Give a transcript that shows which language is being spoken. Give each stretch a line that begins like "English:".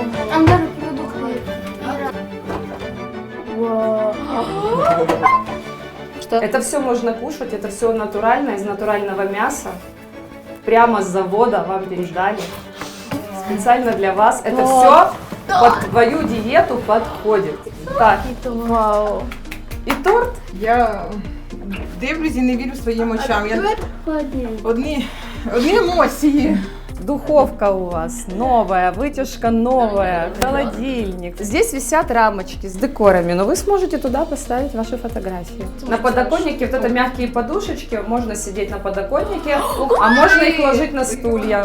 Russian: Там даже продукты. Что? Это все можно кушать, это все натурально, из натурального мяса. Прямо с завода вам передали. Специально для вас. Это все под твою диету подходит. Так. Вау.
Ukrainian: І торт? Я дивлюсь і не вірю своїм очам. Одні емоції.
Russian: Духовка у вас новая, вытяжка новая, холодильник. Здесь висят рамочки с декорами, но вы сможете туда поставить ваши фотографии. На подоконнике вот это мягкие подушечки, можно сидеть на подоконнике, а можно их ложить на стулья.